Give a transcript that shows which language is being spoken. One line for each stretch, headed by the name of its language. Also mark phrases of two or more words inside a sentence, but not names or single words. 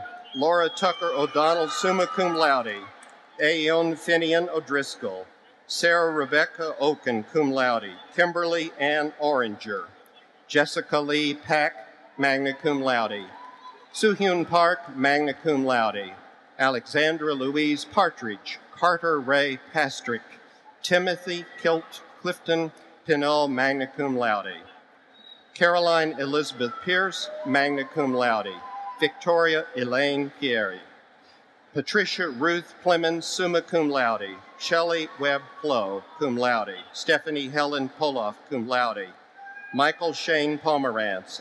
English: Laura Tucker O'Donnell,
Latin: summa cum laude.
English: Aeon Finian O'Driscoll. Sarah Rebecca Oken,
Latin: cum laude.
English: Kimberly Ann Oranger. Jessica Lee Pack,
Latin: magna cum laude.
English: Suhyun Park,
Latin: magna cum laude.
English: Alexandra Louise Partridge. Carter Ray Pastrick. Timothy Kilt Clifton Pinell,
Latin: magna cum laude.
English: Caroline Elizabeth Pierce,
Latin: magna cum laude.
English: Victoria Elaine Pieri. Patricia Ruth Clemens,
Latin: summa cum laude.
English: Shelley Webb Plow,
Latin: cum laude.
English: Stephanie Helen Poloff,
Latin: cum laude.
English: Michael Shane Pomerantz.